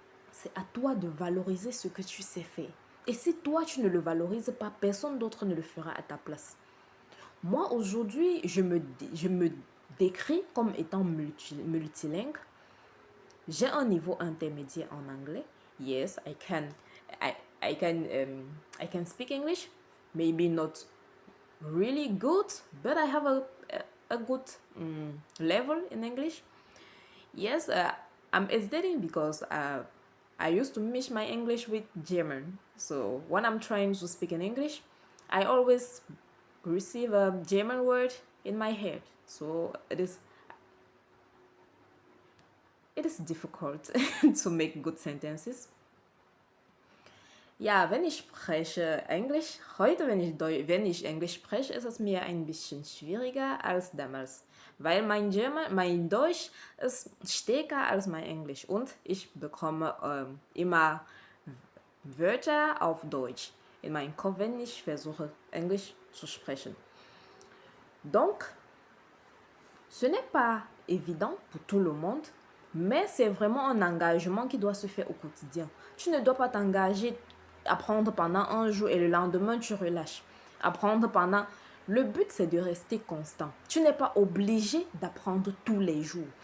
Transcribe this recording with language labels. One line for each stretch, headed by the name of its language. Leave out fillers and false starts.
French: C'est à toi de valoriser ce que tu sais faire. Et si toi, tu ne le valorises pas, personne d'autre ne le fera à ta place. Moi, aujourd'hui, je me décris comme étant multilingue. J'ai un niveau intermédiaire en anglais.
English: Yes, I can speak English. Maybe not really good, but I have a good level in English. Yes, I'm hesitating because I used to mix my English with German. So when I'm trying to speak in English, I always receive a German word in my head. So it is difficult to make good sentences.
German: Ja, wenn ich spreche Englisch, heute, wenn ich Englisch spreche, ist es mir ein bisschen schwieriger als damals, weil mein Deutsch ist stärker als mein Englisch und ich bekomme immer Wörter auf Deutsch. in meinem Kopf, wenn ich versuche, Englisch zu sprechen.
French: Donc, ce n'est pas évident pour tout le monde, mais c'est vraiment un engagement qui doit se faire au quotidien. Tu ne dois pas t'engager à apprendre pendant un jour et le lendemain, tu relâches. Apprendre pendant... Le but, c'est de rester constant. Tu n'es pas obligé d'apprendre tous les jours.